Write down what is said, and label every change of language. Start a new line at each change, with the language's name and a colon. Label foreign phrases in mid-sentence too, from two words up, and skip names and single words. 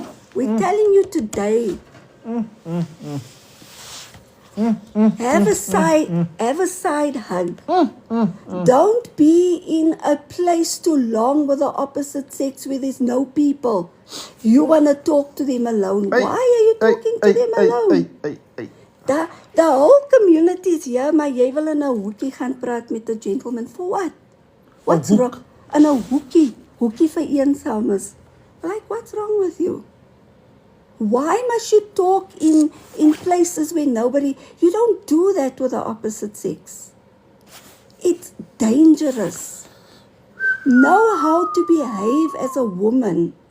English: We're telling you today. Have a side hug. Don't be in a place too long with the opposite sex where there's no people. You want to talk to them alone. Why are you talking to them alone? The whole community is here,
Afrikaans: maar jy wil in 'n hoekie gaan praat met 'n gentleman
English: for what? What's wrong?
Afrikaans: In 'n hoekie vir eensames.
English: Like, what's wrong with you? Why must you talk in places where nobody... You don't do that with the opposite sex. It's dangerous. Know how to behave as a woman.